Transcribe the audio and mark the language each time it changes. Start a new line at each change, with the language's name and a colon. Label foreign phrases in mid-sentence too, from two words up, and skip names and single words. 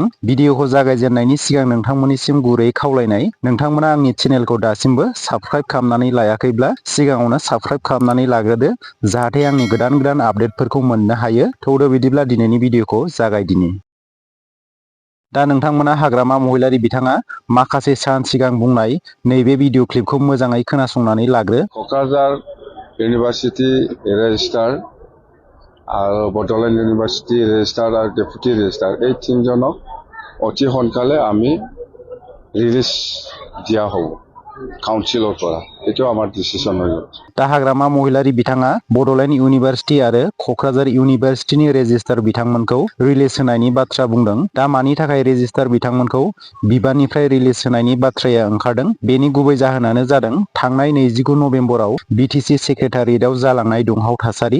Bodo: भिडिअखौ जागायजेननायनि सिगां नोंथांमोननिसिम गुरै खावलायनाय, नोंथांमोना आंनि चेनेलखौ दासिमबो साबस्क्राइब खालामनानै लायाखैब्ला सिगाङावनो साबस्क्राइब खालामनानै लाग्रोदो, जाहाथे आंनि गोदान गोदान आपडेटफोरखौ मोननो हायो। थौदो बिदिब्ला दिनैनि भिडिअखौ जागायदिनि। दा नोंथांमोना हाग्रामा महिलारि बिथाङा माखासे सान सिगां बुंनाय नैबे
English: video clipखौ
Bodo: मोजाङै खोनासंनानै लाग्रो।
Assamese: क'क्राझार इउनिभारसिटि रेजिस्ट्रार আৰু বডলেণ্ড ইউনিভাৰ্চিটি ৰেজিষ্ট্ৰাৰ আৰু
English: deputy registrar
Assamese: এই তিনিজনক অতি সোনকালে আমি ৰিলিজ দিয়া হ'ব কাউন্সিলৰ পৰা। এইটো আমাৰ ডিচিশ্যন হৈ গ'ল।
Bodo: दा हाग्रामा महिलारि बिथाङा बड'लेण्ड इउनिभारसिटि आरो क'क्राझार इउनिभारसिटिनि रेजिस्ट्रार बिथांमोनखौ रिलिज होनायनि बाथ्रा बुंदों। दा मानि थाखाय रेजिस्ट्रार बिथांमोनखौ बिबाननिफ्राय रिलिज होनायनि बाथ्राया ओंखारदों, बेनि गुबै जाहोनानो जादों थांनाय 29 नभेम्बराव बिटिसि सेक्रेटारियेटआव जालांनाय दुंहाव थासारि।